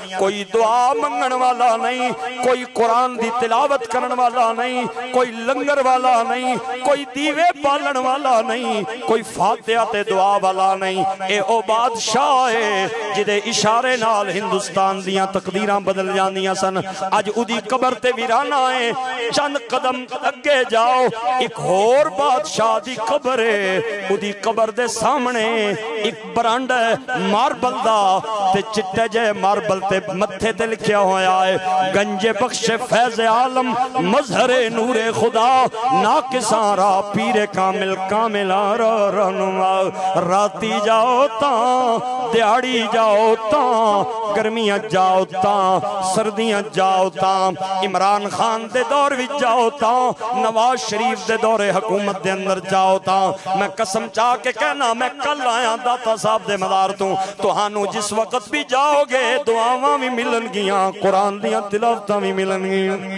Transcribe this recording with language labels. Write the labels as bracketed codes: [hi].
[pa] کوئی دعا منگن والا نہیں، کوئی قرآن دی تلاوت کرن والا نہیں، کوئی لنگر والا نہیں، کوئی دیوے بالن والا نہیں، کوئی فاتحہ تے دعا والا نہیں. اے او بادشاہ ہے جدے اشارے نال ہندوستان دیاں تقدیراں بدل جاندیاں سن. اج اُدھی قبر تے ویرانہ ہے، چند قدم اگے جاؤ ایک اور بادشاہ دی قبر ہے. اُدھی قبر دے سامنے ایک برانڈ ہے ماربل دا تے چٹے جے ماربل تے متھے تے لکھیا ہویا ہے [fa] گنج بخش فیض عالم مظہر نور خدا ناکساں را پیر کامل کامل رہنما. [pa] راتی جاؤ تاں دیاڑی جاؤ تاں گرمیاں جاؤ تاں سردیاں جاؤ تاں عمران خان دے دور وچ جاؤ تاں نواز شریف دے دور حکومت دے اندر جاؤ تاں. میں قسم چاہ کے کہنا میں کل آیا داتا صاحب دے مدار تو ہانو جس وقت بھی جاؤ گے دعاواں بھی ملن گیاں، قرآن دیاں تلاوتاں بھی ملن گیاں.